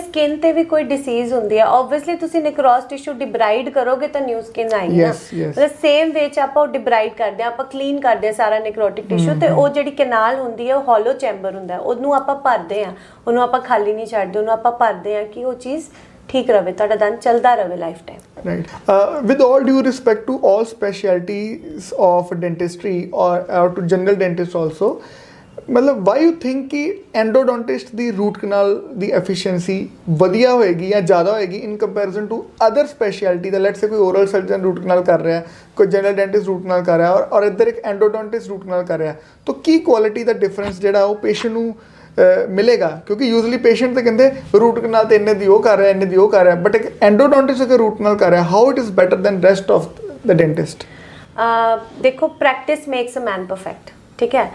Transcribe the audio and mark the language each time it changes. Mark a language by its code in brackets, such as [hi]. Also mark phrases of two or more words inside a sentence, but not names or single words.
[pa] ਸਕਿਨ ਤੇ ਵੀ ਕੋਈ ਡਿਸੀਜ਼ ਹੁੰਦੀ ਹੈ, ਆਬਵੀਅਸਲੀ ਤੁਸੀਂ [en] necrose tissue debride [pa] ਕਰੋਗੇ ਤਾਂ [en] new skin [pa] ਆਏਗੀ ਨਾ। ਮਤਲਬ [en] same way [pa] ਚ ਆਪਾਂ ਉਹ ਡਿਬਰਾਈਡ ਕਰਦੇ ਆ, ਆਪਾਂ ਕਲੀਨ ਕਰਦੇ ਆ ਸਾਰਾ [en] necrotic tissue, [pa] ਤੇ ਉਹ ਜਿਹੜੀ ਕਨਾਲ ਹੁੰਦੀ ਹੈ ਉਹ [en] hollow chamber [pa] ਹੁੰਦਾ, ਉਹਨੂੰ ਆਪਾਂ ਭਰਦੇ ਆ, ਉਹਨੂੰ ਆਪਾਂ ਖਾਲੀ ਨਹੀਂ ਛੱਡਦੇ, ਉਹਨੂੰ ਆਪਾਂ ਭਰਦੇ ਆ ਕਿ ਉਹ ਚੀਜ਼ ਠੀਕ ਰਵੇ, ਤੁਹਾਡਾ ਦੰਦ ਚੱਲਦਾ ਰਵੇ [en] life time. Right. With all due respect to all specialties of dentistry or to general dentists also, ਮਤਲਬ why you think ਕਿ endodontist ਦੀ root canal ਦੀ efficiency [pa] ਵਧੀਆ ਹੋਏਗੀ ਜਾਂ ਜ਼ਿਆਦਾ ਹੋਏਗੀ [en] in comparison to other specialty ਦਾ? let's say [pa] ਕੋਈ [en] oral surgeon root canal [pa] ਕਰ ਰਿਹਾ, ਕੋਈ [en] general dentist root canal [pa] ਕਰ ਰਿਹਾ ਔਰ ਇੱਧਰ ਇੱਕ [en] endodontist root canal [pa] ਕਰ ਰਿਹਾ, ਤਾਂ ਕੀ ਕੁਆਲਿਟੀ ਦਾ ਡਿਫਰੈਂਸ ਜਿਹੜਾ ਉਹ ਪੇਸ਼ੈਂਟ ਨੂੰ ਮਿਲੇਗਾ? ਕਿਉਂਕਿ [en] usually patient [pa] ਤਾਂ ਕਹਿੰਦੇ [en] root canal [pa] ਤੇ ਇੰਨੇ ਦੀ ਉਹ ਕਰ ਰਿਹਾ, ਇੰਨੇ ਦੀ ਉਹ ਕਰ ਰਿਹਾ, ਬਟ ਇੱਕ ਐਂਡੋਡੋਂਟਿਸਟ ਅਗਰ [en] root canal [pa] ਕਰ ਰਿਹਾ, [en] how it is better than rest of the dentist? ਦੇਖੋ, practice makes a man perfect, [pa] ਠੀਕ ਹੈ।